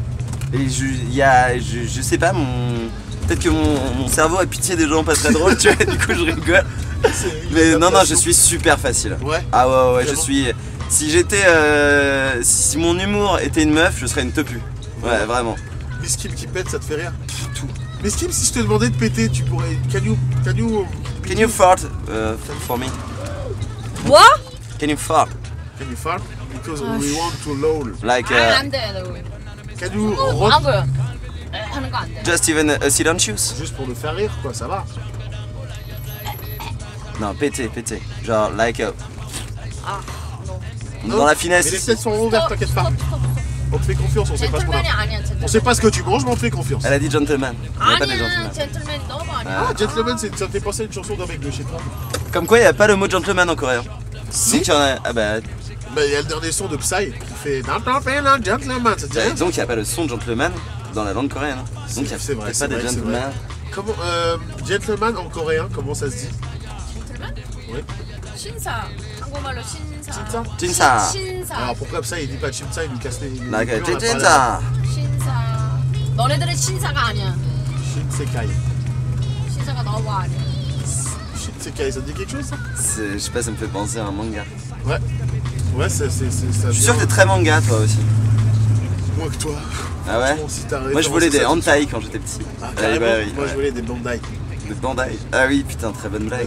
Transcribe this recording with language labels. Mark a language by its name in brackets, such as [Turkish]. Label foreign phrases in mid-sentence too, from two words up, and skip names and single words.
[French] Et je sais pas, peut-être que mon cerveau a pitié des gens pas très drôles, tu vois, du coup je rigole. Mais non, je suis super facile. Ouais. Ah ouais, je Vraiment. suis. Si j'étais. Si mon humour était une meuf, je serais une tepu. Ouais, vraiment. Miss Kim qui pète, ça te fait rire? Tout. Miss Kim, si je te demandais de péter, tu pourrais. [English] Can you Can you fart for me? What? Can you fart? fart? Because we want to lol. Like, [Korean] 안 돼. 너. [English] Can you [Korean] 안 [English] rock? [Korean] 보여. 하는 거 안 돼. [English] just even a silencious? [French] Juste pour le faire rire, quoi, ça va. Non, péter. Genre, [English] like, [Korean] 아, 너. [French] Dans la Mais les finesse. fenêtres sont ouvertes, t'inquiète pas. On te fait confiance, on sait pas ce qu'on a. [Korean] 젠틀맨이 아니야 젠틀맨. [French] On sait pas ce que tu manges, mais on te fait confiance. Elle a dit gentleman. Il n'y a pas de [Korean] 아니야 [French] gentleman. [Korean] 젠틀맨이 너무 아니야. [French] Ah, gentleman, ça me fait penser à une chanson d'un mec de chez toi. Comme quoi, il n'y a pas le mot gentleman en coréen. Si. Donc il y en a. Ah bah. Bah, il y a le dernier son de Psy qui fait un gentleman, ça te dit rien? Donc il n'y a pas le son de gentleman dans la langue coréenne. Donc il n'y a C'est vrai, peut-être c'est pas de vrai, c'est gentleman. vrai. Comment, gentleman en coréen, comment ça se dit? [Korean] 젠틀맨? [French] Oui. [Korean] 신사. 한국말로 신사. [French] Chinsa? Jinsa. [Korean] 신사. [French] Alors pourquoi Psy il dit pas Chimsa, il lui casse les. [English] Like [French] les couilles, on a parlé Jinsa. [Korean] 신사. 너네들은 신사가 아니야. [French] Shinsekai. [Korean] 신사가 너무 아니야. [French] Shinsekai, ça te dit quelque chose ça? Je sais pas, ça me fait penser à un manga. Ouais. Ouais, ça Je suis sûr que t'es très manga toi aussi. Moins que toi. Ah ouais? Franchement, si t'as Moi je voulais des référence à ça, hentai quand j'étais petit. Ah, Ah, carrément. bah oui, Moi ouais. je voulais des Bandai. De Bandai. Ah oui, putain, très bonne blague.